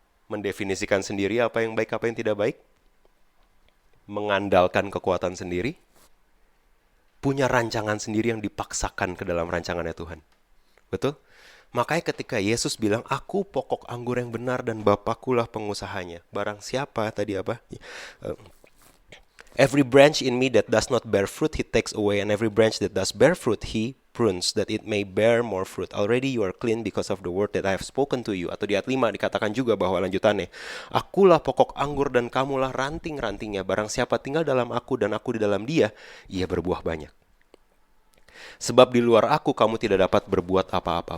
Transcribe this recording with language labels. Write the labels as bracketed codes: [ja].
[id] Mendefinisikan sendiri apa yang baik, apa yang tidak baik? Mengandalkan kekuatan sendiri? Punya rancangan sendiri yang dipaksakan ke dalam rancangannya Tuhan. Betul? Makanya ketika Yesus bilang, aku pokok anggur yang benar dan Bapakulah pengusahanya. Barang siapa tadi apa? [en] Eh, Every branch in me that does not bear fruit, he takes away. And every branch that does bear fruit, he prunes, that it may bear more fruit. Already you are clean because of the word that I have spoken to you. [id] Atau di ayat 5 dikatakan juga bahwa lanjutannya, akulah pokok anggur dan kamulah ranting-rantingnya. Barang siapa tinggal dalam aku dan aku di dalam dia, ia berbuah banyak. Sebab di luar aku kamu tidak dapat berbuat apa-apa.